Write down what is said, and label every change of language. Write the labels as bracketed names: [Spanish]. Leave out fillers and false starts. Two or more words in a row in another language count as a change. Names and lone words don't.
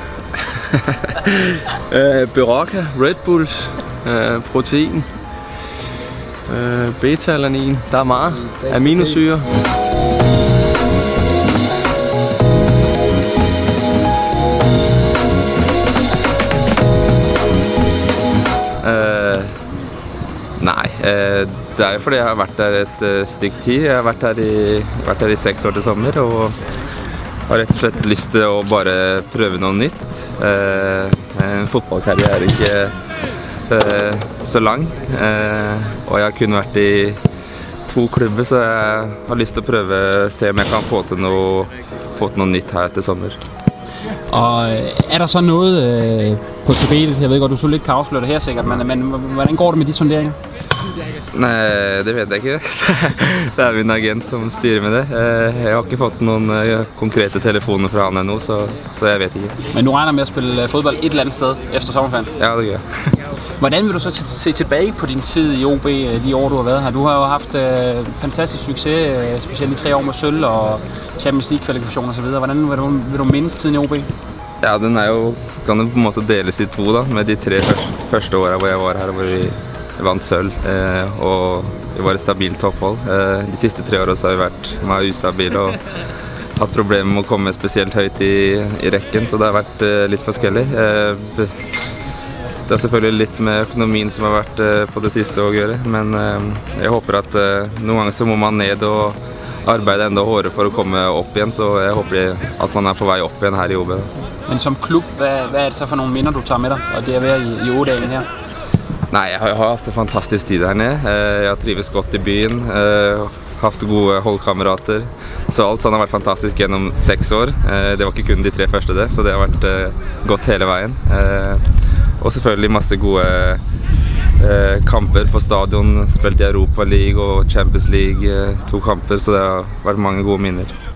[Norwegian] Berocca, Red Bulls, protein, beta-alanin. Der er meget. Aminosyre. Nej, det er jo fordi jeg har vært der et stykke tid. Jeg har vært der i 6 år til sommer og har rett og slett lyst til å bare prøve noe nytt. En fotballkarriere er ikke så lang, og jeg har kun vært i 2 klubber, så jeg har lyst til å prøve se om jeg kan få til noe nytt her til sommer. [Danish] Og er der så noget på tapetet? Jeg ved godt, du så lidt kan afsløre det her sikkert, men hvordan går det med de sonderinger? [Norwegian] Nej, det vet jeg ikke. Det er min agent som styrer med det. Jeg har ikke fått noen konkrete telefoner fra han endnu, så jeg vet ikke. [Danish] Men du regner med at spille fodbold et eller andet sted efter sommerferien? Ja, det gør jeg. Hvordan vil du så se tilbage på din tid i OB, de år du har været her? Du har jo haft fantastisk succes, specielt i 3 år med sølv og Champions League-kvalifikation og så videre. Hvordan vil du mindes tiden i OB? [Norwegian] Ja, den er jo, kan jo på en måte deles i 2 da, med de 3 første årene hvor jeg var her, hvor vi vant sølv, og vi var et stabilt topphold. De siste 3 årene så har vi vært meget ustabile og hatt problemer med å komme spesielt høyt i rekken, så det har vært litt forskjellig. Det er selvfølgelig litt med økonomien som har vært på det siste å gjøre, men jeg håper at noen ganger så må man ned og arbeide enda hårdere for å komme opp igjen, så jeg håper at man er på vei opp igjen her i OB. [Danish] Men som klub, hvad er det så for nogle minder, du tager med dig, og det er ved i Ådalen her? [Norwegian] Nei, jeg har haft en fantastisk tid her nede. Jeg har trives godt i byen, haft gode holdkamerater. Så alt sånn har vært fantastisk gjennom 6 år. Det var ikke kun de 3 første det, så det har vært godt hele veien. Og selvfølgelig masse gode kamper på stadion. Spilt i Europa League og Champions League 2 kamper, så det har vært mange gode minner.